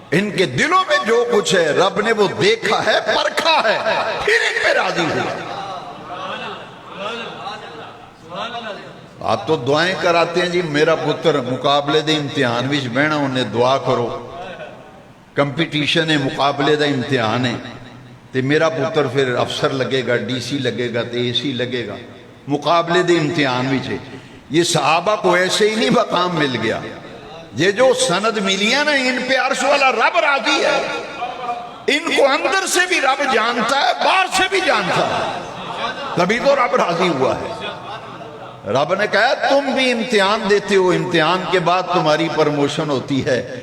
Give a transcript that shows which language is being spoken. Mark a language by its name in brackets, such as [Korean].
[Urdu] ان کے دلوں میں جو کچھ ہے رب نے وہ دیکھا ہے، پرکھا ہے، پھر ان پہ راضی ہوا. آپ تو دعائیں کراتے ہیں جی [Punjabi] میرا پتر مقابلے دے امتحان وچ بہنا انہیں دعا کرو، کمپٹیشن ہے، مقابلے دا امتحان ہے، تے میرا پتر پھر افسر لگے گا، ڈی سی لگے گا، تے اے سی لگے گا. مقابلے دے امتحان بھی چھے. [Urdu] یہ صحابہ کو ایسے ہی نہیں مقام مل گیا. یہ جو سند ملی ہے نا ان پہ عرش والا رب راضی ہے. ان کو اندر سے بھی رب جانتا ہے، باہر سے بھی جانتا ہے، تبھی تو رب راضی ہوا ہے. رب نے کہا تم بھی امتحان دیتے ہو، امتحان کے بعد تمہاری پرموشن ہوتی ہے.